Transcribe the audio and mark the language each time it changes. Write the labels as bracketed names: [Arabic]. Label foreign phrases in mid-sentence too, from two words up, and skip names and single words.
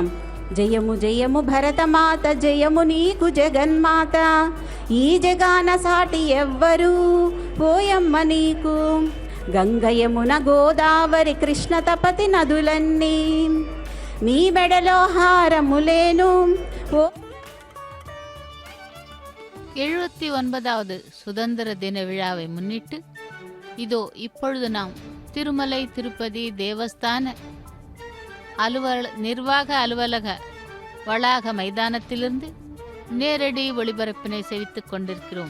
[Telugu] జయము జయము భరతమాత, జయము నీకు జగన్మాత, ఈ జగాన సాటి ఎవ్వరు పోయమ్మ నీకు. గంగ యమున గోదావరి కృష్ణ తపతి నదులన్నీ మీ మెడలో హారములేను. [Tamil] 79வது சுதந்திர தின விழாவை முன்னிட்டு இதோ இப்பொழுது நாம் திருமலை திருப்பதி தேவஸ்தான நிர்வாக அலுவலக வளாக மைதானத்திலிருந்து நேரடி ஒளிபரப்பினை செவித்துக் கொண்டிருக்கிறோம்.